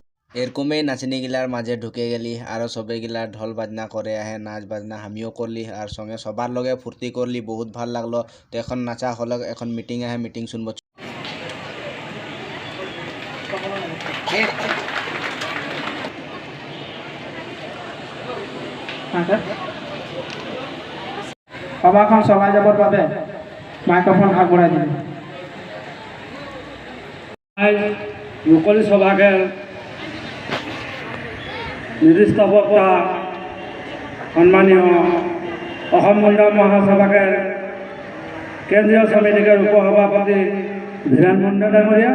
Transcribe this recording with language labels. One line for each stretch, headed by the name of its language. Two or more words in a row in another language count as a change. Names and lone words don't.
Bangla: এরকমই নাচনিগিলার মাঝে ঢুকে গেলি আর সবেগিলা ঢোল বাজনা করে আহে নাচ বাজনা আমিও করলি আর সঙ্গে সবার লগে ফুর্তি করলি বহুত ভাল লাগলো। তো এখন নাচা হলো, এখন মিটিং আহে, মিটিং শুনবো।
Assamese: সভাখন চলাই যাবৰ বাবে মাইক্ৰফোন আগবঢ়াই দিলে। মুকলি সভাকে নিৰ্দিষ্ট বক্তা সন্মানীয় অসম মহিলা মহাসভাকে কেন্দ্ৰীয় সমিতিকে উপসভাপতি ধীৰেন মুণ্ডা ডাঙৰীয়া।